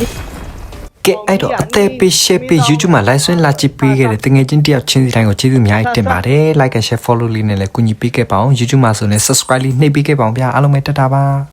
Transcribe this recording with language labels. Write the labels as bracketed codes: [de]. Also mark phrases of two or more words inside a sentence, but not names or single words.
[my] ကဲအဲ့တော့အသေးပေး share ပေး YouTube မှာ live ဆွင့်လာကြည့်ပေးခဲ့တဲ့တငယ်ချင်းတယောက်ချင်းစီတိုင်းကိုကျေးဇူးအများကြီးတင်ပါတယ် [en] like and share follow [my] လေးနဲ့လည်းကူညီပေးခဲ့ပါအောင် YouTube မှာဆိုရင် subscribe လေးနှိပ်ပေးခဲ့ပါအောင်ဗျာအားလုံးပဲတက်တာပါ